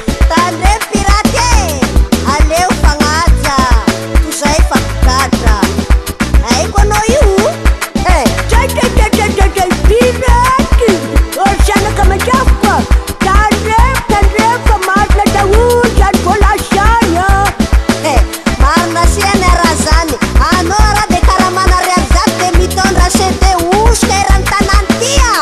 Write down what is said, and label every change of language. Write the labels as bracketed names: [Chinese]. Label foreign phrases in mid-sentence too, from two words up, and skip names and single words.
[Malagasy] Tandre pirate, aleo fagnaja. Toy izay fa mpitatra. Haiko anao io? Eh, tsa, tsa, tsa, tsa, tsa, tsa, piraty. Ôry zanaka makiavy koa. Tandre, tandre, fa marina daholo zany vola zany, a. Eh, marina si anay raha zany. Anao raha dia karaha mana ariary zato dia mitondra C D osika eran'ny tanàna ty, a.